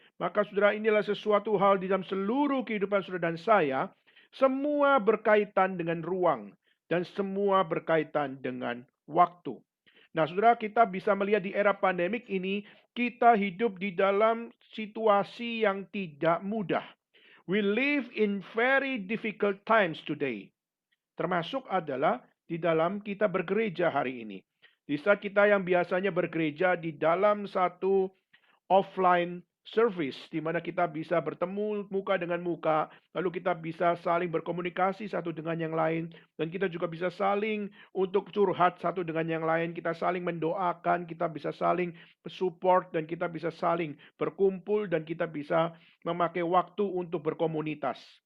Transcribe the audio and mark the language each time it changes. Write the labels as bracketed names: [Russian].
[Indonesian] Maka saudara, inilah sesuatu hal di dalam seluruh kehidupan saudara dan saya, semua berkaitan dengan ruang dan semua berkaitan dengan waktu. Nah, saudara, kita bisa melihat di era pandemik ini, kita hidup di dalam situasi yang tidak mudah. [English] We live in very difficult times today. [Indonesian] Termasuk adalah di dalam kita bergereja hari ini. Di saat kita yang biasanya bergereja di dalam satu offline service, di mana kita bisa bertemu muka dengan muka, lalu kita bisa saling berkomunikasi satu dengan yang lain, dan kita juga bisa saling untuk curhat satu dengan yang lain, kita saling mendoakan, kita bisa saling support, dan kita bisa saling berkumpul, dan kita bisa memakai waktu untuk berkomunitas.